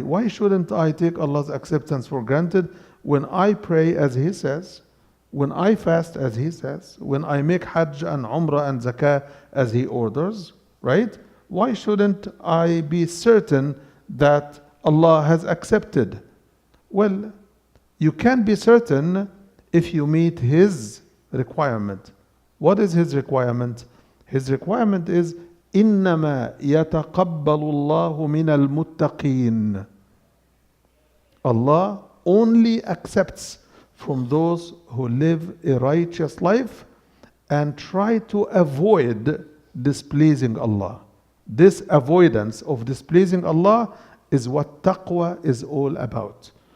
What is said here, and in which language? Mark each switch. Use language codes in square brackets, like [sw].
[en] Why shouldn't I take Allah's acceptance for granted when I pray as He says, when I fast as He says, when I make Hajj and Umrah and Zakah as He orders, right? Why shouldn't I be certain that Allah has accepted? Well, you can be certain if you meet His requirement. What is His requirement? His requirement is [ar] إِنَّمَا يَتَقَبَّلُ اللَّهُ مِنَ الْمُتَّقِينَ. [en] Allah only accepts from those who live a righteous life and try to avoid displeasing Allah. This avoidance of displeasing Allah is what taqwa is all about.